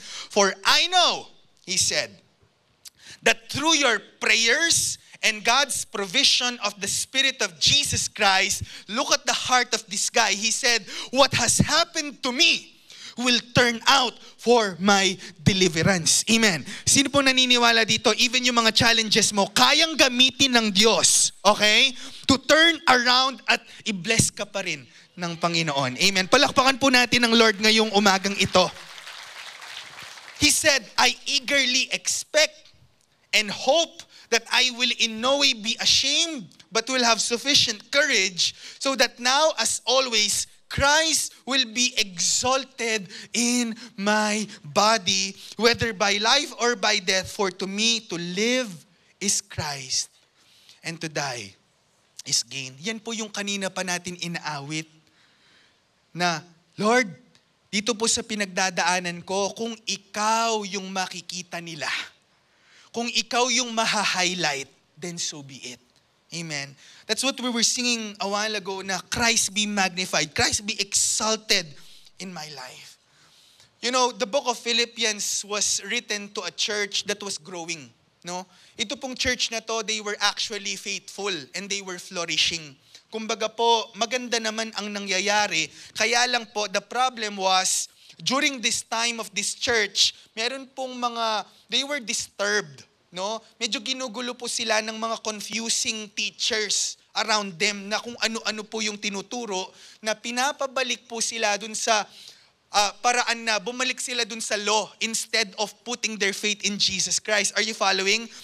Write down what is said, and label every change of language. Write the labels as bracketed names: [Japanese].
[English] For I know, he said, that through your prayers and God's provision of the Spirit of Jesus Christ, look at the heart of this guy. He said, what has happened to me will turn out for my deliverance. [Filipino] Amen. Sino po naniniwala dito? Even yung mga challenges mo, kayang gamitin ng Diyos, okay? [English] To turn around [Filipino] at i-bless ka pa rin ng Panginoon. Amen. Palakpakan po natin ang Lord ngayong umagang ito. [English] He said, I eagerly expect and hope that I will in no way be ashamed, but will have sufficient courage, so that now, as always, Christ will be exalted in my body, whether by life or by death. For to me, to live is Christ, and to die is gain. [Filipino] Yan po yung kanina pa natin inaawit, na, Lord, dito po sa pinagdadaanan ko, kung ikaw yung makikita nila, kung ikaw yung maha-highlight, [English] then so be it. [Filipino] Amen. [English] That's what we were singing a while ago na Christ be magnified, Christ be exalted in my life. You know, the book of Philippians was written to a church that was growing. No? [Filipino] Ito pong church na to, [English] they were actually faithful and they were flourishing. [Filipino] Kumbaga po, maganda naman ang nangyayari. Kaya lang po, [English] the problem was, during this time of this church, [Filipino] meron pong [English] they were disturbed, no? [Filipino] Medyo ginugulo po sila ng mga [English] confusing teachers around them [Filipino] na kung ano-ano po yung tinuturo na pinapabalik po sila dun sa paraan na bumalik sila dun sa law [English] instead of putting their faith in Jesus Christ. Are you following?